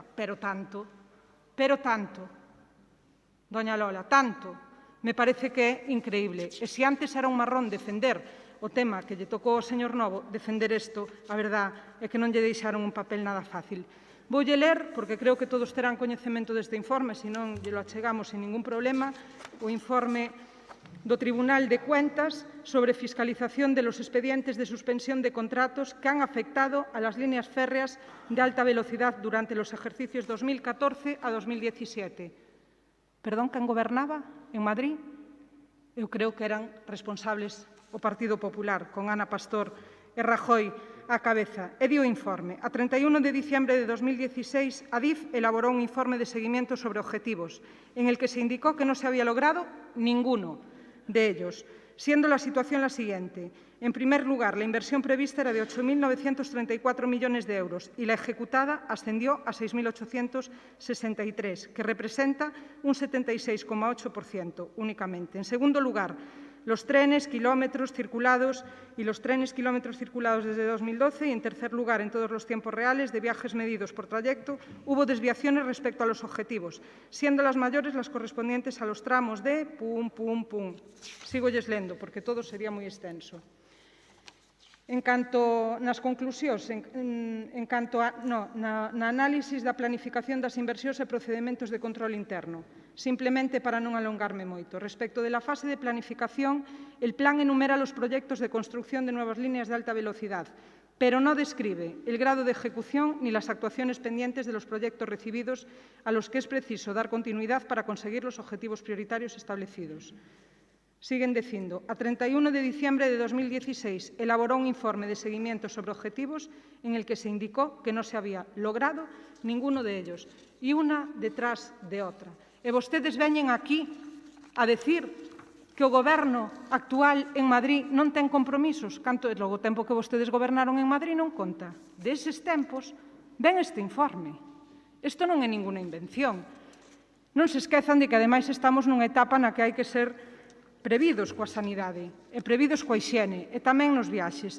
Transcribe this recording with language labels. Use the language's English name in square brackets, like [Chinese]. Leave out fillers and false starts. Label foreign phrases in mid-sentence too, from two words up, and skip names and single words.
[Spanish] Pero tanto, doña Lola, tanto, me parece que é increíble. [Galician] E se antes era un marrón defender o tema que lle tocou ao señor Novo, defender isto, a verdad é que non lle deixaron un papel nada fácil. Voulle ler, porque creo que todos terán coñecemento deste informe, senón lle lo achegamos sin ningún problema, o informe do Tribunal de Cuentas [Spanish] sobre fiscalización de los expedientes de suspensión de contratos que han afectado a las líneas férreas de alta velocidad durante los ejercicios 2014 a 2017. [Galician] Perdón, quen gobernaba en Madrid? Eu creo que eran responsables o Partido Popular, con Ana Pastor e Rajoy á cabeza. E di o informe. [Spanish] A 31 de diciembre de 2016, Adif elaborou un informe de seguimiento sobre objetivos, en el que se indicó que no se había logrado ninguno de ellos, siendo la situación la siguiente. En primer lugar, la inversión prevista era de 8.934 millones de euros y la ejecutada ascendió a 6.863, que representa un 76,8% únicamente. En segundo lugar, los trenes, kilómetros circulados y los trenes, kilómetros circulados desde 2012 y, en tercer lugar, en todos los tiempos reales de viajes medidos por trayecto, hubo desviaciones respecto a los objetivos, siendo las mayores las correspondientes a los tramos de pum, pum, pum. [Galician] Sigo lendo, porque todo sería moi extenso. En canto nas conclusións, na análisis da planificación das inversións e procedementos de control interno, simplemente para non alongarme moito. [Spanish] Respecto de la fase de planificación, el plan enumera los proyectos de construcción de nuevas líneas de alta velocidad, pero no describe el grado de ejecución ni las actuaciones pendientes de los proyectos recibidos a los que es preciso dar continuidad para conseguir los objetivos prioritarios establecidos. Siguen dicindo, a 31 de diciembre de 2016 elaboró un informe de seguimiento sobre objetivos en el que se indicó que no se había logrado ninguno de ellos, y una detrás de outra. [Galician] E vostedes veñen aquí a decir que o Goberno actual en Madrid non ten compromisos, canto é logo o tempo que vostedes gobernaron en Madrid non conta. Deses tempos ven este informe. Isto non é ninguna invención. Non se esquezan de que, ademais, estamos nunha etapa na que hai que ser previdos coa sanidade e previdos coa hixiene e tamén nos viaxes.